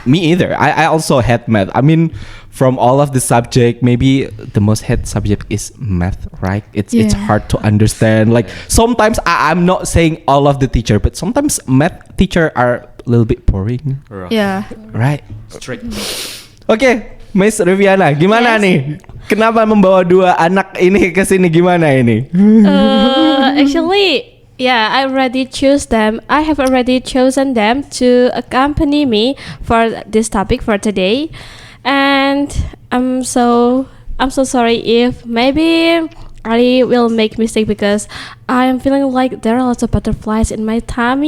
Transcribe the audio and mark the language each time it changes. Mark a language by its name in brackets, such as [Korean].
[English] me either. I also hate math. I mean, from all of the subject, maybe the most hate subject is math, right? It's Yeah. hard to understand. Like sometimes I'm not saying all of the teacher, but sometimes math teacher are a little bit boring, Yeah. right? Strict. [Indonesian] Oke, Miss Riviana, gimana [English] Yes. [Indonesian] nih? Kenapa membawa dua anak ini ke sini, gimana ini? [English] Actually, yeah, I already choose them. I have already chosen them to accompany me for this topic for today, and I'm so sorry if maybe I will make mistake because I am feeling like there are lots of butterflies in my tummy.